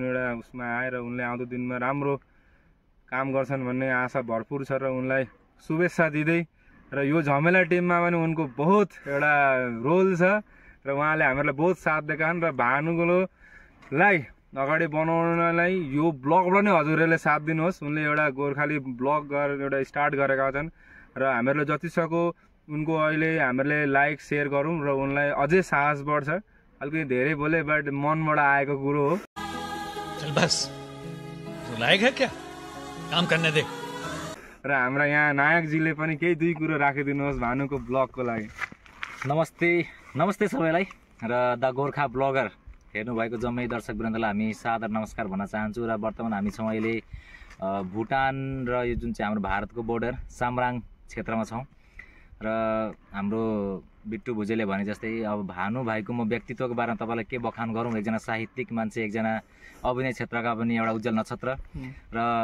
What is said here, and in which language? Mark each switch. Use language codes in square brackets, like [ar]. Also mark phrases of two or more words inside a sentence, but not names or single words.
[ne] एउटा उसमा आएर उनले आउँदो दिनमा राम्रो काम गर्छन् भन्ने आशा भरपुर छ र उनलाई शुभेच्छा दिँदै र यो झमेला टिममा पनि उनको बहुत एउटा रोल छ र उहाँले हामीहरूलाई बहुत साथ दिएका छन् र भानुगोलोलाई अगाडि बनाउनलाई यो ब्लगबाट नै हजुरहरूले साथ दिनुहोस् उनले एउटा गोर्खाली ब्लग गरेर एउटा स्टार्ट गरेका छन् र हामीहरूले जति सक्यो उनको अहिले हामीहरूले [en] like share [ne] गरौँ र उनलाई अझै साहस बढ्छ अलिकति धेरै बोले बट मनबाट आएको कुरो हो [hi] चल बस तू लायक है क्या काम करने दे [ne] र हाम्रा यहाँ नायकजीले पनि केही दुई कुरो राखिदिनुहोस् भानुको ब्लगको लागि नमस्ते सबैलाई र द गोर्खा ब्लगर हेर्नुभएको जम्मै दर्शक वृन्दलाई हामी सादर नमस्कार भन्न चाहन्छु र वर्तमान हामी छौँ अहिले भुटान र यो जुन चाहिँ हाम्रो भारतको बोर्डर सामराङ क्षेत्रमा छौँ र हाम्रो बिट्टु भुजेलले भने जस्तै अब भानु भाइको म व्यक्तित्वको बारेमा तपाईँलाई के बखान गरौँ एकजना साहित्यिक मान्छे एकजना अभिनय क्षेत्रका पनि एउटा उज्जवल नक्षत्र र